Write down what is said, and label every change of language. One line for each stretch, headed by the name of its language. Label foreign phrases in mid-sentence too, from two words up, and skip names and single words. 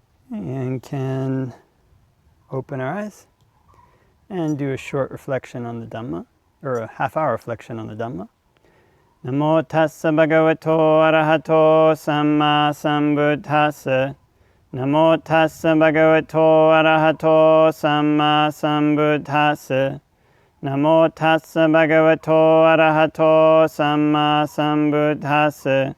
English: And can open our eyes and do a short reflection on the Dhamma, or a half-hour reflection on the Dhamma.
Pali: Namo tassa bhagavato arahato samma sambuddhassa. Namo tassa bhagavato arahato samma sambuddhassa. Namo tassa bhagavato arahato samma sambuddhassa.